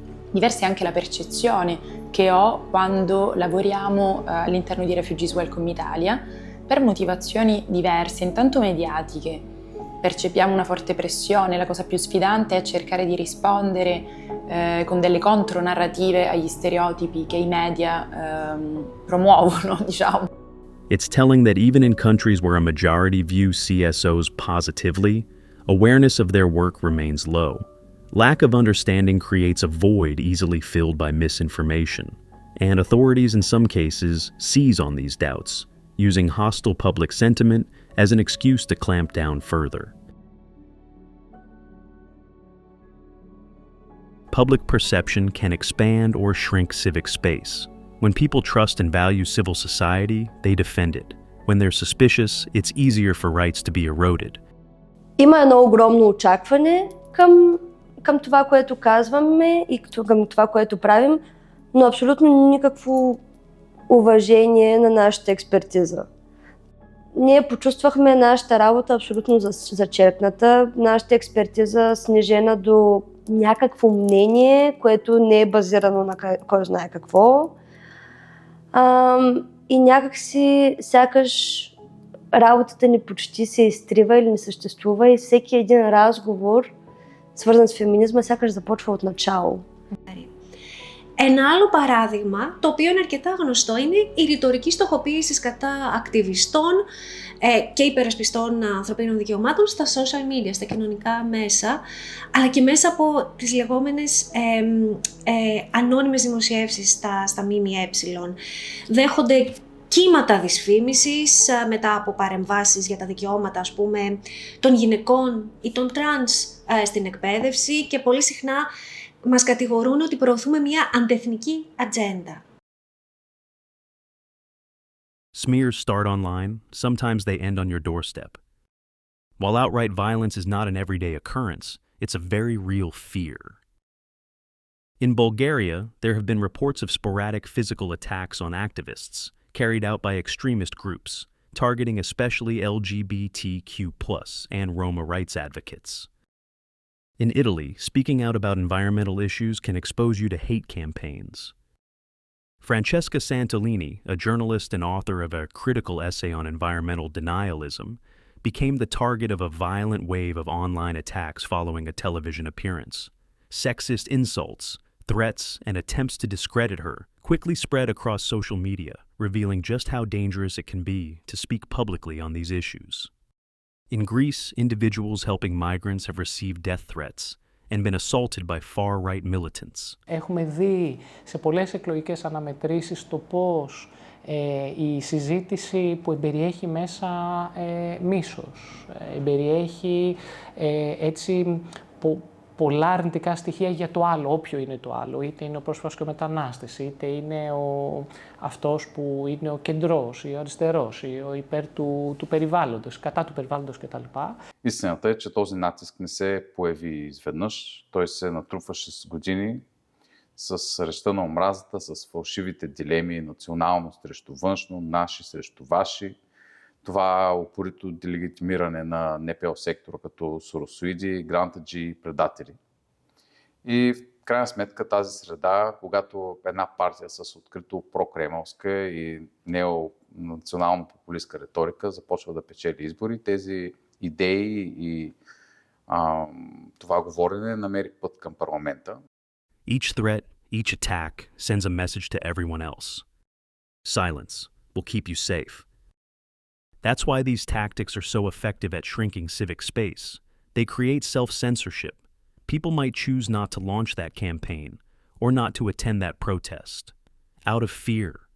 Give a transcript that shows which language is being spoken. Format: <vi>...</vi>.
<it>Diversa è anche la percezione che ho quando lavoriamo all'interno di Refugees Welcome Italia per motivazioni diverse, intanto mediatiche. Percepiamo una forte pressione, la cosa più sfidante è cercare di rispondere con delle contronarrative agli stereotipi che i media promuovono, diciamo.</it> <en>It's telling that even in countries where a majority view CSOs positively, awareness of their work remains low. Lack of understanding creates a void easily filled by misinformation, and authorities in some cases seize on these doubts, using hostile public sentiment as an excuse to clamp down further. Public perception can expand or shrink civic space. When people trust and value civil society, they defend it. When they're suspicious, it's easier for rights to be eroded.</en> <bg>Има едно огромно очакване към това, което казваме и към това, което правим, но абсолютно никакво уважение на нашата експертиза. Ние почувствахме нашата работа абсолютно зачеркната, нашата експертиза снижена до някакво мнение, което не е базирано на кой знае какво. И някакси сякаш работата ни почти се изтрива или не съществува и всеки един разговор, свързан с феминизма, сякаш започва от начало.</bg> <el>Ένα άλλο παράδειγμα, το οποίο είναι αρκετά γνωστό, είναι η ρητορική στοχοποίηση κατά ακτιβιστών και υπερασπιστών ανθρωπίνων δικαιωμάτων στα social media, στα κοινωνικά μέσα, αλλά και μέσα από τις λεγόμενες ανώνυμες δημοσιεύσεις στα ΜΜΕ. Δέχονται κύματα δυσφήμισης μετά από παρεμβάσεις για τα δικαιώματα, ας πούμε, των γυναικών ή των τρανς στην εκπαίδευση και πολύ συχνά μας κατηγορούν ότι προωθούμε μια αντεθνική ατζέντα.</el> <en>Smears start online, sometimes they end on your doorstep. While outright violence is not an everyday occurrence, it's a very real fear. In Bulgaria, there have been reports of sporadic physical attacks on activists, carried out by extremist groups, targeting especially LGBTQ+ and Roma rights advocates. In Italy, speaking out about environmental issues can expose you to hate campaigns. Francesca Santolini, a journalist and author of a critical essay on environmental denialism, became the target of a violent wave of online attacks following a television appearance. Sexist insults, threats, and attempts to discredit her quickly spread across social media, revealing just how dangerous it can be to speak publicly on these issues. In Greece, individuals helping migrants have received death threats and been assaulted by far-right militants.</en> <el>Έχουμε δει σε πολλές εκλογικές αναμετρήσεις το πώς η συζήτηση που εμπεριέχει μέσα μίσος, εμπεριέχει έτσι πολλά αρνητικά στοιχεία για το άλλο, όποιο είναι το άλλο. Είτε είναι ο πρόσφυγας και ο μετανάστης, είτε είναι αυτός που είναι ο κεντρός ή ο αριστερός ή ο υπέρ του περιβάλλοντος, κατά του περιβάλλοντος κτλ.</el> <bg>Истината е, че този натиск не се появи изведнъж. Той се натрупваше с години, с речта на омразата, с фалшивите дилеми, национално срещу външно, наши срещу ваши. Това упорито делегитимиране на НПО сектора като соросоиди, грантаджи и предатели. И в крайна сметка тази среда, когато една партия с открито прокремълска и неонационално-популистка риторика започва да печели избори, тези идеи и това говорене намери път към парламента.</bg> <en>Each threat, each attack sends a message to everyone else. Silence will keep you safe. That's why these tactics are so effective at shrinking civic space. They create self-censorship. People might choose not to launch that campaign or not to attend that protest, out of fear.</en>